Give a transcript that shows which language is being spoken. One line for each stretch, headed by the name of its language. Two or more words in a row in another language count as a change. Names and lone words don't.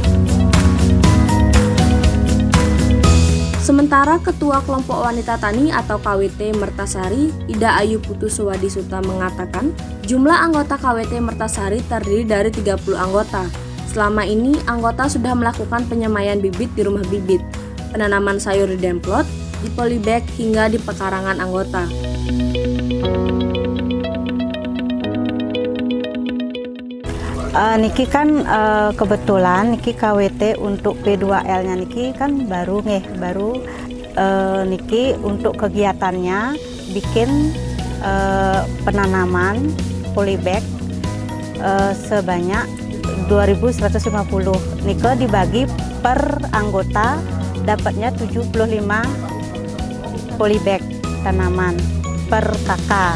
Indonesian: Sementara Ketua Kelompok Wanita Tani atau KWT Mertasari, Ida Ayu Putu Suwadisuta mengatakan, jumlah anggota KWT Mertasari terdiri dari 30 anggota. Selama ini, anggota sudah melakukan penyemaian bibit di rumah bibit, penanaman sayur di demplot, di polybag hingga di pekarangan anggota. Niki kan kebetulan Niki KWT untuk P2L-nya Niki kan baru Niki untuk kegiatannya bikin penanaman polybag sebanyak 2.150. Niki dibagi per anggota dapatnya 75 polybag tanaman per kakak.